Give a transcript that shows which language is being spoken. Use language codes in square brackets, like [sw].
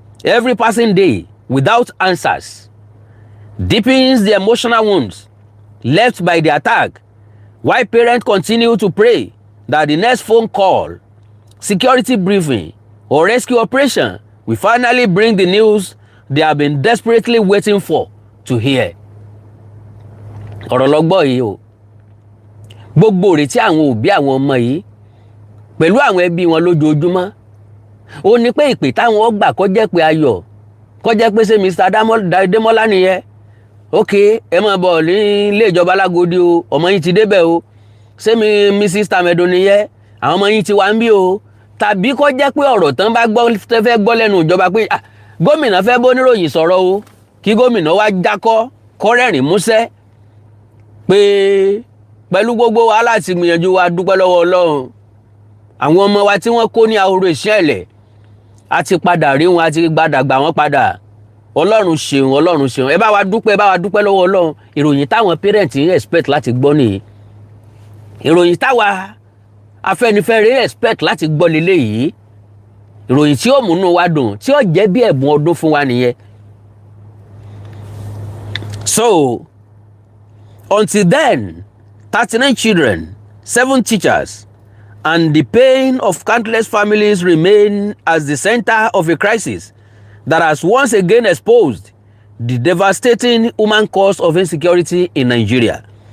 [en] Every passing day without answers deepens the emotional wounds left by the attack, while parents continue to pray that the next phone call, security briefing, or rescue operation will finally bring the news they have been desperately waiting for to hear. [yo] Ọ̀rọ̀ lọ́gbọ́ yìí o. Gbogbo ìrètí àwọn òbí àwọn ọmọ yìí pẹ̀lú àwọn ẹbí wọn lójoojúmọ́ ó ní pé ìpè táwọn gbà kó jẹ́ pé ayọ̀, kó jẹ́ pé ṣé Mr. Demola nìyẹn. Okay, ẹ máa bọ̀ ní ilé ìjọba Alágòdì o, ọmọ yín ti débẹ̀ o. Ṣé Mrs. Tamedo nìyẹn, àwọn ọmọ yín ti wá ń bí o. Tàbí kó jẹ́ pé ọ̀rọ̀ tán bá fẹ́ gbọ́ lẹ́nu ìjọba pé gómìnà fẹ́ bóníròyìn sọ̀rọ̀ o, kí gómìnà wá jákọ́ kọ́rẹ́rìn músẹ́ pé pẹ̀lú gbogbo wàhálà tí gbìyànjú wa dúpẹ́ lọ́wọ́ Ọlọ́run. Àwọn ọmọ wa tí wọ́n kó ní ahoro ìṣẹ̀lẹ̀ a ti padà rí wọn, a ti gbàdàgbà wọn padà. Ọlọ́run ṣeun ẹ bá wa dúpẹ́ lọ́wọ́ Ọlọ́run. Ìròyìn táwọn parents ń expect láti gbọ́ nìyí. Ìròyìn táwa Afẹ́nifẹ́re expect láti gbọ́ leléyìí. Ìròyìn tí ó múnú wa dùn, tí ó jẹ́ bí ẹ̀bùn ọdún fún wa nìyẹn. [en] So until then, 39 children, 7 teachers, and the pain of countless families remain as the center of a crisis that has once again exposed the devastating human cost of insecurity in Nigeria.